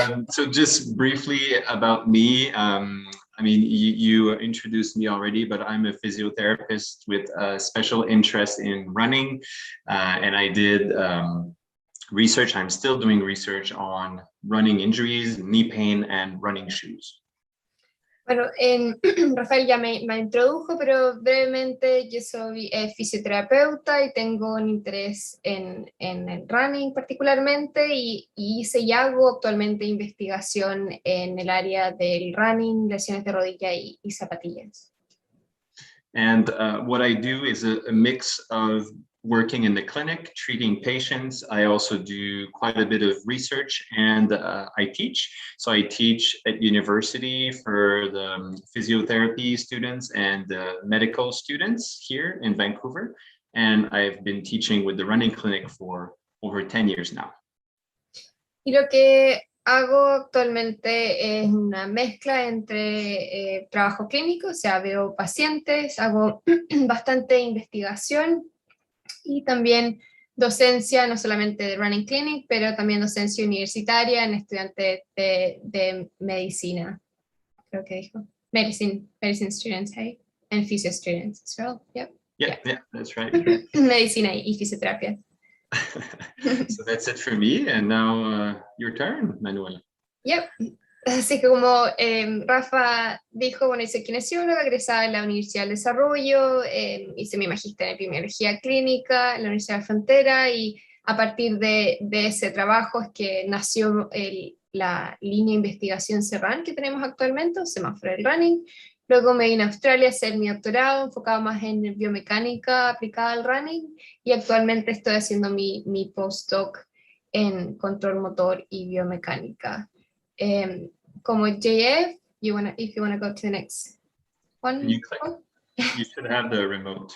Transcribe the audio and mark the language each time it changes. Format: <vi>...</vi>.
<en>So just briefly about me, I mean, you introduced me already, but I'm a physiotherapist with a special interest in running, and I did research. I'm still doing research on running injuries, knee pain, and running shoes.</en> <es>Bueno, Rafael ya me introdujo, pero brevemente yo soy fisioterapeuta y tengo un interés en el running particularmente, y hice y hago actualmente investigación en el área del running, lesiones de rodilla y zapatillas.</es> <en>And what I do is a mix of working in the clinic, treating patients. I also do quite a bit of research, and I teach. So I teach at university for the physiotherapy students and medical students here in Vancouver. And I've been teaching with the running clinic for over 10 years now.</en> <es>Y lo que hago actualmente es una mezcla entre trabajo clínico, o sea, veo pacientes, hago bastante investigación, y también docencia, no solamente de Running Clinic, pero también docencia universitaria en estudiantes de medicina, creo que dijo.</es> <en>Medicine students, hey? And physio students as well, yep. Yeah, that's right.</en> <es>Medicina y fisioterapia.</es> <en>So that's it for me, and now your turn, Manuela. Yep.</en> <es>Así que como Rafa dijo, bueno, soy kinesióloga, egresada en la Universidad del Desarrollo, hice mi magíster en epidemiología clínica en la Universidad de Frontera, y a partir de ese trabajo es que nació la línea de investigación Serran que tenemos actualmente, o semáforo del running. Luego me vine a Australia a hacer mi doctorado, enfocado más en biomecánica aplicada al running, y actualmente estoy haciendo mi postdoc en control motor y biomecánica.</es> <en>Como JF, if you wanna go to the next one. You click. You should have the remote.</en>